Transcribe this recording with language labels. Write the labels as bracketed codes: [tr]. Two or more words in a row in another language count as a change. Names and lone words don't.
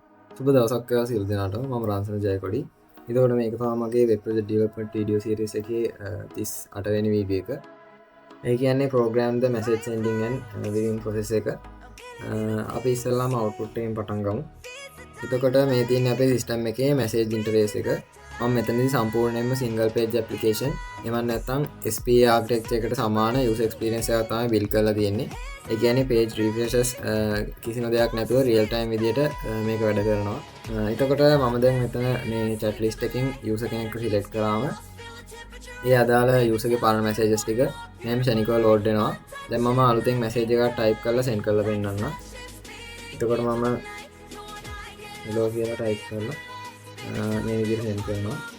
[si] සුබ දවසක් වේවා සියලු දෙනාටම. මම රාන්සන ජයකොඩි. එතකොට මේක තමයි මගේ [en] web project development video series [si] එකේ 38 වෙනි වීඩියෝ එක. ඒ කියන්නේ [en] program the message sending and viewing process [si] එක. අපි ඉස්සෙල්ලාම output එකෙන් පටන් ගමු. එතකොට මේ තියෙන්නේ අපේ system එකේ [en] message interface [si] එක. මම මෙතනදී සම්පූර්ණයෙන්ම [en] single page application [si] එහෙම නැත්නම් [en] SPA architecture [si] එකට සමාන [en] user experience [si] එකක් තමයි build කරලා තියෙන්නේ. ඒ කියන්නේ [en] page refreshes [si] කිසිම දෙයක් නැතුව [en] real time [si] විදියට මේක වැඩ කරනවා. එතකොට මම දැන් මෙතන මේ [en] chat list [si] එකකින් user කෙනෙක්ව select කරාම ඒ අදාළ user ගේ පරණ messages ටික මෙහෙම ශනිකව load වෙනවා. දැන් මම අලුතෙන් message එකක් type කරලා send කරලා පෙන්නන්නම්. එතකොට මම hello කියලා type කරලා මේ විදිහට send කරනවා.